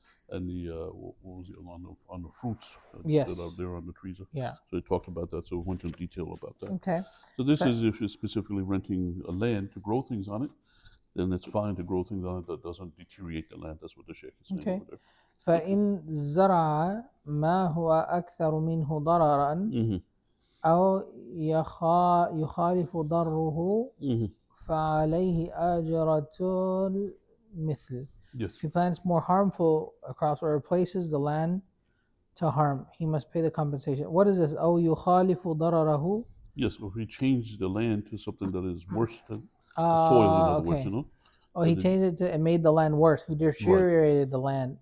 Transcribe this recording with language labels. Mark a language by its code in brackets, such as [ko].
[en] and the what was it, on the fruits Yes. that are there on the trees. Yeah. So they talked about that. So we went into detail about that. Okay. So this is if you're specifically renting a land to grow things on it, then it's fine to grow things on it that doesn't deteriorate the land. That's what the Sheikh is saying Okay. over there. [ar] فإن زرع ما هو أكثر منه ضررا أو يخالف ضره فعليه أجرة المثل. [en] Yes. If he plants more harmful crops or replaces the land to harm, he must pay the compensation. What is this? [ar] أو يخالف ضرره. [en] Yes, if we change the land to something that is worse than the soil, in other words, Oh, he changed it and made the land worse. He deteriorated the land.